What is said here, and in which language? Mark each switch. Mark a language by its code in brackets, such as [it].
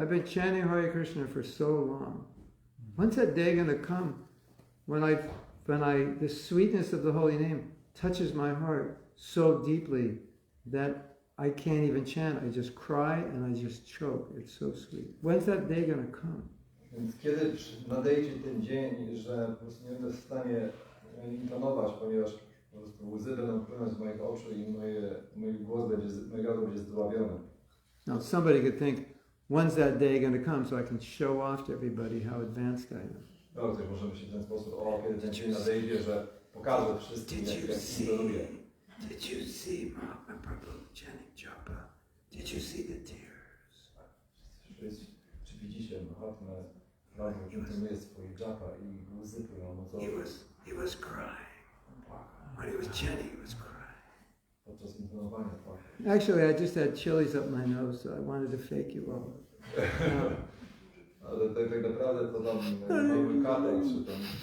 [en] I've been chanting Hare Krishna for so long. When's that day gonna come when the sweetness of the holy name touches my heart so deeply that I can't even chant. I just cry and I just choke. It's so sweet. When's that day gonna come? [pl] Więc kiedy nadejdzie ten dzień, że po prostu nie będę w stanie intonować, ponieważ po prostu łzy będą płynąć z moich oczu i mój głos mój gardło będzie zdławiony. [en] Now somebody could think, when's that day gonna come so I can show off to everybody how advanced I am? [pl] No, ktoś może myśleć w ten sposób, kiedy ten dzień nadejdzie, że pokażę wszystkim, jak intonuję. [en] Did you see Mahatma Prabhu chanting japa? Did you see the tears? [pl] Czy widzicie Mahatma Prabhu intonuje swoje japa i łzy płyną mu z oczu? [en] He was crying. When he was chanting, he was crying. [pl] Podczas intonowania płakał. [en] Actually, I just had chilies up my nose, so I wanted to fake you all. [pl] Ale tak naprawdę to tam mamy katę i czy tam...